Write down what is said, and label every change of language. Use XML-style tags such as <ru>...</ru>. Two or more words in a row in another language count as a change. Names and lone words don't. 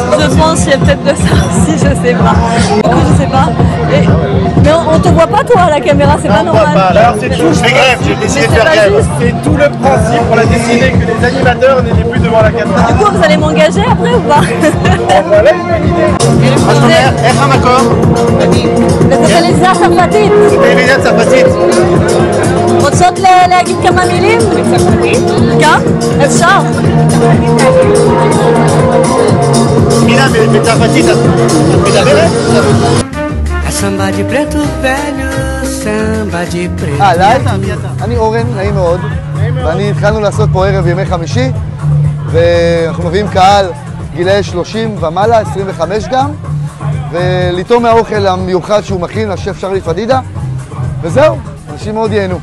<fr>Je pense qu'il y a peut-être de ça aussi, je sais pas. Je sais pas. Mais on te voit pas, toi, à la caméra, c'est pas normal. Alors, c'est tout, je fais grève, j'ai décidé de faire grève. C'est tout le principe pour la dessinée que les animateurs n'étaient plus devant la caméra. Du coup, vous allez m'engager après ou pas? Voilà une bonne idée.</fr> <he>איך המקום? וזה טלוויזיה צרפתית. טלוויזיה צרפתית. רוצות להגיד כמה מילים? בצרפתית? גם? אפשר. מילה בצרפתית את מדברת?</he> <pt>הסמבה de preto velho, samba de preto.</pt> <he>היי, אני אורן, נעים מאוד. ואני התחלנו לעשות פה ערב ימי חמישי, ואנחנו מביאים קהל גילאי 30 ומעלה, 25 גם, ולטעום מהאוכל המיוחד שהוא מכין, השף שרלי פדידה, וזהו, אנשים מאוד ייהנו.</he>